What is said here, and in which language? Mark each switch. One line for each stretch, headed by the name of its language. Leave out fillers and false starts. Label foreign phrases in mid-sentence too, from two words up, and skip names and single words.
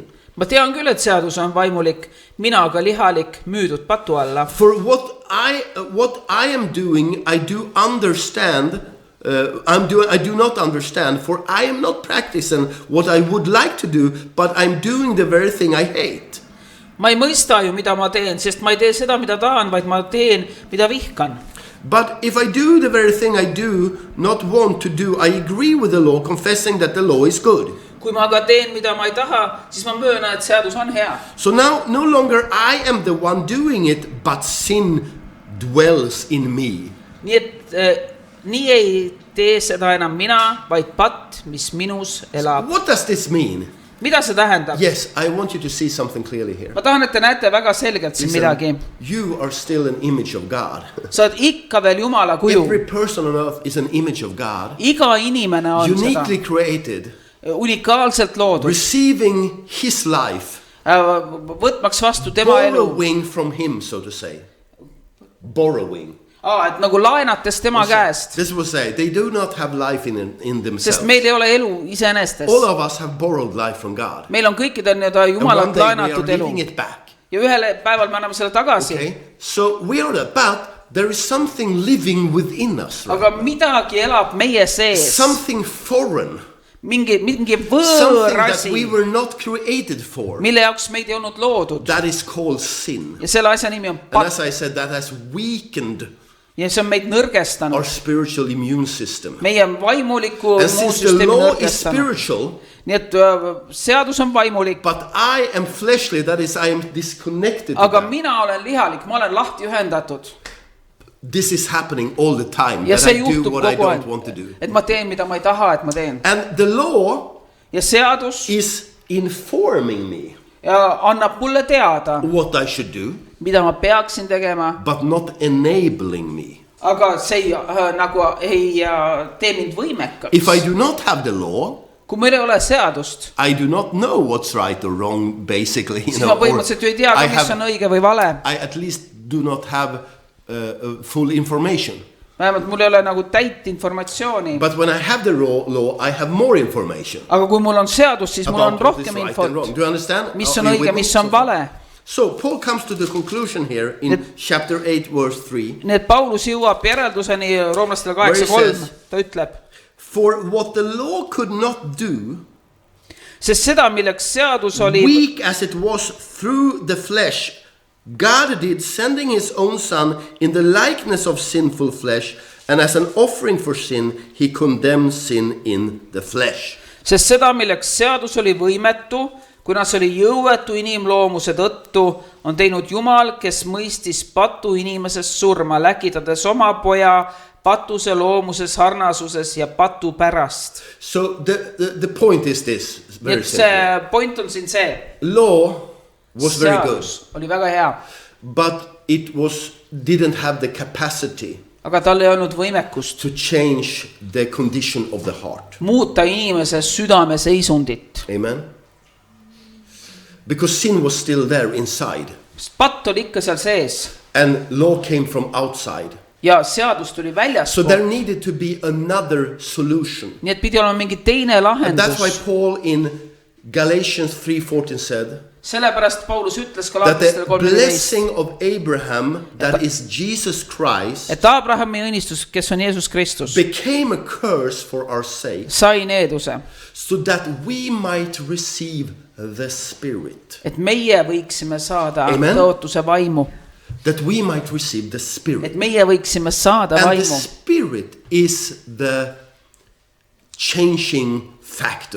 Estonian: ma tean küll, et seadus on vaimulik, mina aga lihalik, müüdud patu alla.
English: For what I am doing, I do understand. I do not understand. For I am not practicing what I would like to do, but I'm doing the very thing I hate.
Estonian: ma ei mõista ju, mida ma teen, sest ma ei tee seda, mida tahan, vaid ma teen, mida vihkan.
English: But if I do the very thing I do not want to do, I agree with the law, confessing that the law is good.
Estonian: kui ma aga teen, mida ma ei taha, siis ma möönan, et seadus on hea.
English: So now no longer I am the one doing it, but sin dwells in me.
Estonian: nii et nii ei tee seda enam mina, vaid patt, mis minus elab.
English: What does this mean?
Estonian: mida see tähendab?
English: Yes, I want you to see something clearly here.
Estonian: ma tahan, et te näete väga selgelt siin midagi.
English: You are still an image of God.
Estonian: sa oled ikka veel Jumala kuju.
English: Every person on earth is an image of God.
Estonian: iga inimene on
English: Uniquely created,
Estonian: seda unikaalselt loodud,
English: receiving his life,
Estonian: võtmaks vastu tema elu.
English: borrowing from him, so to say. Borrowing.
Estonian: et nagu laenates tema käest,
English: This will say, they do not have life in themselves.
Estonian: sest meil ei ole elu iseenestes.
English: All of us have borrowed life from God.
Estonian: meil on kõikidel nii-öelda
English: And one
Estonian: Jumalalt
English: day we are
Estonian: laenatud elu
English: giving it back.
Estonian: ja ühel päeval me anname selle tagasi.
English: Okay? So we are but there is something living within us. Right?
Estonian: aga midagi elab meie sees,
English: Something foreign.
Estonian: mingi
English: Something that
Estonian: võõrasi,
English: we were not created for.
Estonian: mille jaoks meid ei olnud loodud,
English: That is called sin.
Estonian: ja selle asja nimi on
English: And
Estonian: patt
English: as I said, that has weakened
Estonian: ja see on meid nõrgestanud,
English: our spiritual immune system.
Estonian: meie vaimuliku
English: And since the
Estonian: immuunsüsteemi
English: law is
Estonian: nõrgestanud.
English: spiritual,
Estonian: nii et seadus on vaimulik,
English: but I am fleshly, that is, I am disconnected to
Estonian: aga
English: that.
Estonian: mina olen lihalik, ma olen lahti ühendatud
English: This is happening all the time,
Estonian: ja
English: that
Estonian: see
English: I do
Estonian: juhtub
English: what I
Estonian: kogu
English: don't
Estonian: aeg,
English: want to do.
Estonian: et ma teen, mida ma ei taha, et ma teen.
English: And the law
Estonian: ja seadus
English: is informing me
Estonian: ja annab mulle teada,
English: what I should do,
Estonian: mida ma peaksin tegema,
English: but not enabling me.
Estonian: aga see ei, nagu ei tee mind võimekaks.
English: If I do not have the law,
Estonian: kui meil ei ole seadust,
English: I do not know what's right or wrong, basically.
Estonian: siis ma põhimõtteliselt ju ei tea, mis on õige või vale.
English: I at least do not have full information.
Estonian: Vähemalt mul ei ole nagu täit informatsiooni.
English: But when I have the law, I have more information.
Estonian: Aga kui mul on seadus, siis mul on
English: about what is
Estonian: rohkem
English: right
Estonian: infot,
English: and wrong. Do you understand?
Estonian: mis
English: Are
Estonian: on
English: you
Estonian: õige,
English: with me
Estonian: mis
English: so
Estonian: on
English: far?
Estonian: vale.
English: So Paul comes to the conclusion here in chapter 8 verse 3.
Estonian: Nii et Paulus jõuab järelduseni roomlastele
English: Where he 8:3. says-
Estonian: Ta ütleb,
English: For what the law could not do,
Estonian: sest seda, milleks seadus oli,
English: weak as it was through the flesh, God did, sending his own son in the likeness of sinful flesh, and as an offering for sin, he condemned sin in the flesh.
Estonian: sest seda, milleks seadus oli võimetu, kuna see oli jõuetu inimloomuse tõttu, on teinud Jumal, kes mõistis patu inimesest surma, läkitades oma poja patuse loomuse sarnasuses ja patu pärast.
English: So the point is this,
Estonian: Nii
English: very
Estonian: et
English: simple.
Estonian: see point on siin see,
English: Law was very good,
Estonian: seadus oli väga hea,
English: but it didn't have the capacity
Estonian: aga tal ei olnud võimekust
English: to change the condition of the heart.
Estonian: muuta inimese südame seisundit.
English: Amen. Because sin was still there inside,
Estonian: Sest patt oli ikka seal sees
English: and law came from outside.
Estonian: ja seadus tuli
English: So
Estonian: väljaspool.
English: there needed to be another solution.
Estonian: Nii et pidi olema mingi teine
English: And that's why
Estonian: lahendus.
English: Paul in Galatians 3:14 said
Estonian: Sellepärast Paulus ütles ka
English: that
Estonian: Galatastele
English: the 13, blessing of Abraham, that is Jesus Christ,
Estonian: et Abrahami õnnistus, kes on Jeesus Kristus,
English: became a curse for our sake,
Estonian: sai needuse,
English: so that we might receive the Spirit.
Estonian: et meie võiksime saada
English: Amen.
Estonian: tõotuse vaimu,
English: That we might receive the Spirit.
Estonian: et meie võiksime saada
English: And the
Estonian: vaimu.
English: Spirit is the changing factor.